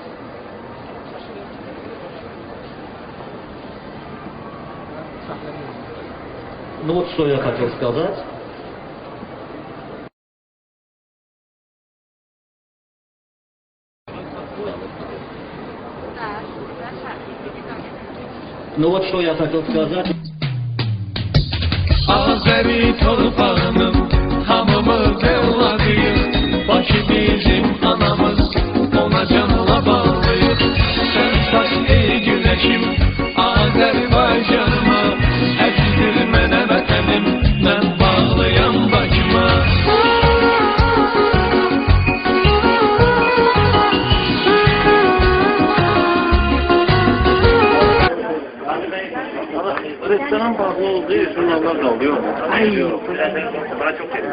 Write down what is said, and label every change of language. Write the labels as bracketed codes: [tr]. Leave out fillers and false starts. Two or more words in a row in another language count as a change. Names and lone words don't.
[ru] Ну вот что я хотел сказать. Ну вот что я хотел сказать. [az] Azeri torpağının hamımız evladıyız. Bakı bizim anamız, ona canla bağlıyız. Sen saç ey güneşim, Azerbaycanıma. Əzizdir mənə vətənim, mən bağlıyam Bakıma. [tr] Restoran bağlı olduğu için onlar kalıyor mu? Hayır. Bana çok geliyor.